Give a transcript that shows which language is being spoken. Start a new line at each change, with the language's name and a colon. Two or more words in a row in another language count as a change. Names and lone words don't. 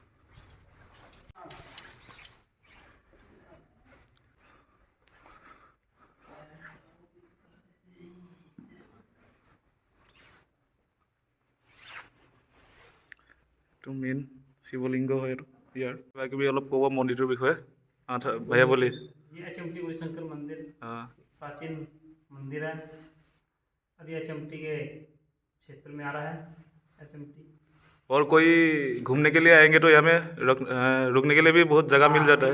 Assamese: এইটো মেইন শিৱলিংগ হয়। এইটো ইয়াৰ কিবা কিবি অলপ ক'ব মন্দিৰটোৰ বিষয়ে।
Hindi: भैया बोलिए। ये अचमटी गौरी शंकर मंदिर प्राचीन मंदिर है और ये अचमटी के क्षेत्र में आ रहा है। अचमटी और कोई घूमने के लिए आएंगे तो यहाँ में रुकने के लिए भी बहुत जगह मिल जाता है।